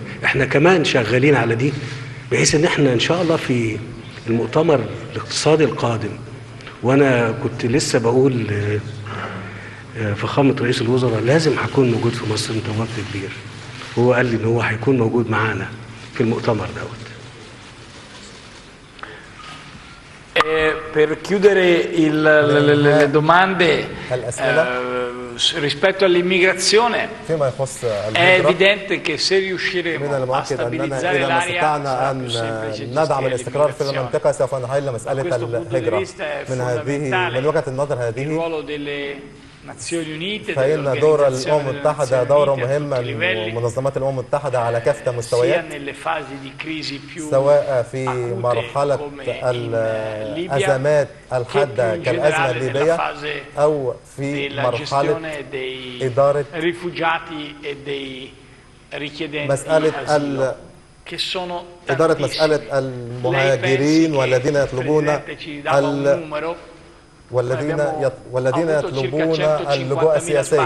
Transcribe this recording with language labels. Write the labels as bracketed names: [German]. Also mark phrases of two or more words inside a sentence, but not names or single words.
[Arabic] احنا كمان شغالين على دي بحيث ان احنا ان شاء الله في المؤتمر الاقتصادي القادم، وانا كنت لسه بقول فخامه رئيس الوزراء لازم هكون موجود في مصر، انت وقت كبير، وهو قال لي ان هو هيكون موجود معانا في المؤتمر دوت. [Italian] Per chiudere le domande rispetto all'immigrazione, è evidente che se riusciremo a stabilizzare l'area [Arabic] ندعم الاستقرار في المنطقة سوف نحل مسألة الهجرة. من وجهة النظر هذه فإن دور الأمم المتحدة دور مهم، ومنظمات الأمم المتحدة على كافة المستويات، سواء في مرحلة الأزمات الحادة كالأزمة الليبية أو في مرحلة إدارة مسألة المهاجرين والذين يطلبون والذين يطلبون اللجوء السياسي.